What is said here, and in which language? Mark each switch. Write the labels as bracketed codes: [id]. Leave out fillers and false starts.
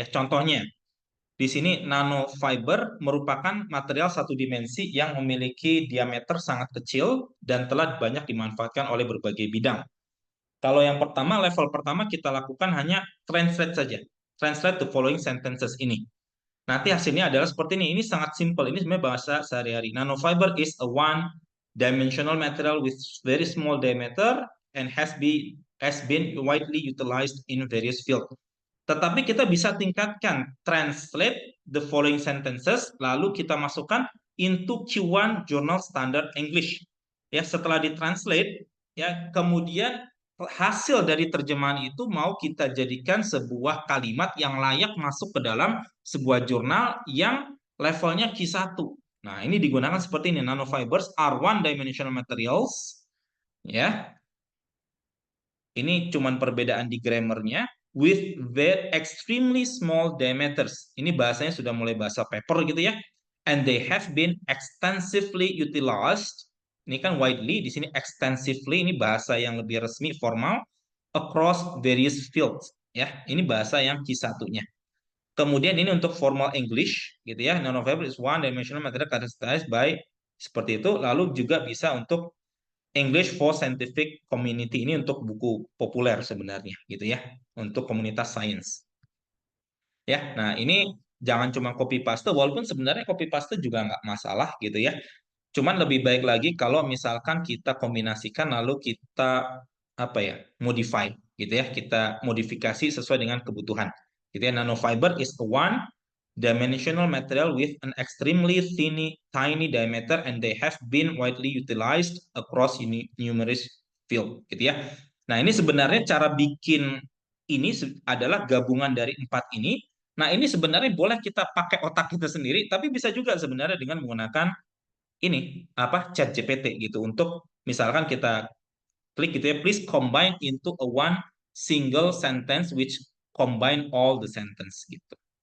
[id] Ya, contohnya di sini nanofiber merupakan material satu dimensi yang memiliki diameter sangat kecil dan telah banyak dimanfaatkan oleh berbagai bidang. Kalau yang pertama, level pertama kita lakukan hanya translate saja. [en] Translate the following sentences [id] ini. Nanti hasilnya adalah seperti ini. Ini sangat simple. Ini sebenarnya bahasa sehari-hari. [en] Nanofiber is a one-dimensional material with very small diameter and has been widely utilized in various fields. [id] Tetapi kita bisa tingkatkan [en] translate the following sentences, [id] lalu kita masukkan [en] into Q1 Journal Standard English. [id] Ya, setelah ditranslate, ya, kemudian hasil dari terjemahan itu mau kita jadikan sebuah kalimat yang layak masuk ke dalam sebuah jurnal yang levelnya Q1. Nah, ini digunakan seperti ini. [en] Nanofibers are one-dimensional materials. [id] Ya, ini cuman perbedaan di grammarnya. [en] With very extremely small diameters. [id] Ini bahasanya sudah mulai bahasa paper gitu ya. [en] And they have been extensively utilized. [id] Ini kan widely, di sini extensively, ini bahasa yang lebih resmi, formal, [en] across various fields. [id] Ya, ini bahasa yang Q1-nya. Kemudian ini untuk formal English gitu ya. [en] Nanofiber is one dimensional material characterized by [id] seperti itu. Lalu juga bisa untuk English for Scientific Community, ini untuk buku populer sebenarnya gitu ya, untuk komunitas sains. Ya, nah ini jangan cuma copy paste, walaupun sebenarnya copy paste juga nggak masalah gitu ya. Cuman lebih baik lagi kalau misalkan kita kombinasikan lalu kita apa ya, modify gitu ya, kita modifikasi sesuai dengan kebutuhan. Gitu ya, [en] nanofiber is a one-dimensional material with an extremely tiny diameter and they have been widely utilized across numerous field [id] gitu ya. Nah, ini sebenarnya cara bikin ini adalah gabungan dari 4 ini. Nah, ini sebenarnya boleh kita pakai otak kita sendiri, tapi bisa juga sebenarnya dengan menggunakan ini apa ChatGPT gitu untuk misalkan kita klik gitu ya, [en] please combine into a one single sentence which combine all the sentence [id] gitu.